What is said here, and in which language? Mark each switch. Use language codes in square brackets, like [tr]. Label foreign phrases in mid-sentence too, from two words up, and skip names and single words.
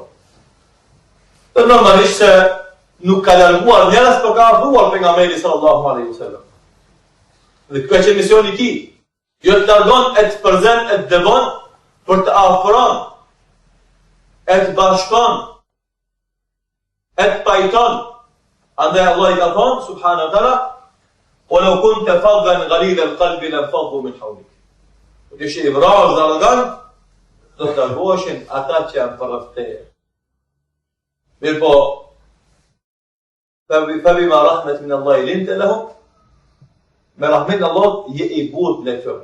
[sq] Dhe normalisht se nuk ka larguar njerëz, por ka ardhuar pejgamberi [ar] صلى الله عليه وسلم. [sq] Dhe kjo është misioni i tij. Jo të largon e të përzën e të devon, për të afron, e të bashkon, e të pajton. Andaj Allah i ka thonë, [ar] سبحانه وتعالى: "ولو كنت فظا غليظ القلب لانفضوا من حولك." [sq] Dhe që i vrarë dhe arrogant, do të largoheshin ata që janë përreth teje. Mirë po, [ar] فبما رحمة من الله لنت لهم, [sq] me rahmet Allah je i but në tyre.